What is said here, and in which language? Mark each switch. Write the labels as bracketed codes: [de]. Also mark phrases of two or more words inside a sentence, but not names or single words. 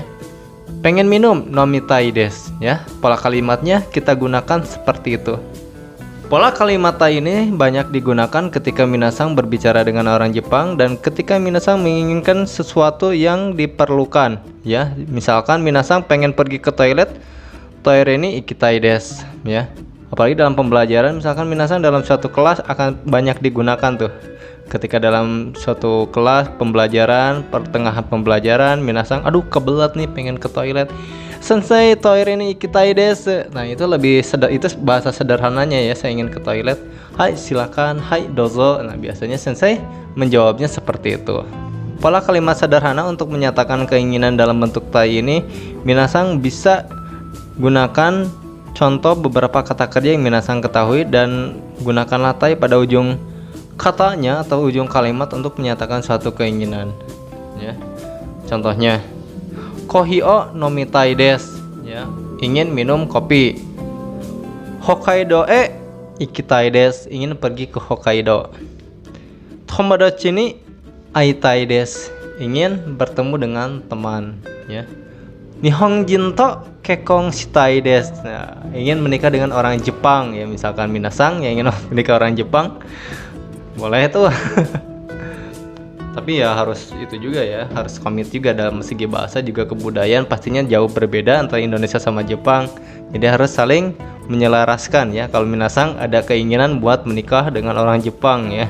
[id] Pengen minum, [ja] 飲みたいです [id] ya. Pola kalimatnya kita gunakan seperti itu. Pola kalimat tai ini banyak digunakan ketika minasan berbicara dengan orang Jepang dan ketika minasan menginginkan sesuatu yang diperlukan ya. Misalkan minasan pengen pergi ke toilet, [ja] トイレに行きたいです ya. [id] Apalagi dalam pembelajaran, misalkan minasan dalam suatu kelas akan banyak digunakan tuh. Ketika dalam suatu kelas pembelajaran, pertengahan pembelajaran, minasan aduh kebelat nih pengen ke toilet. [ja] 先生、トイレに行きたいです. [id] Nah, itu lebih itu bahasa sederhananya ya, saya ingin ke toilet. Hai, silakan. Hai, dozo. Nah, biasanya sensei menjawabnya seperti itu. Pola kalimat sederhana untuk menyatakan keinginan dalam bentuk tai ini, minasan bisa gunakan contoh beberapa kata kerja yang minasan ketahui dan gunakanlah tai pada ujung katanya atau ujung kalimat untuk menyatakan suatu keinginan ya. Contohnya, [ja] コーヒーを飲みたいです [id] ya, ingin minum kopi. [ja] 北海道へ行きたいです, [id] ingin pergi ke Hokkaido. [ja] 友達に会いたいです, [id] ingin bertemu dengan teman ya. [ja] 日本人と結婚したいです. [id] Nah, ingin menikah dengan orang Jepang ya, misalkan minasan yang ingin menikah orang Jepang, boleh tuh. Tapi ya harus itu juga ya, harus komit juga dalam segi bahasa juga kebudayaan pastinya jauh berbeda antara Indonesia sama Jepang. Jadi harus saling menyelaraskan ya kalau minasan ada keinginan buat menikah dengan orang Jepang ya.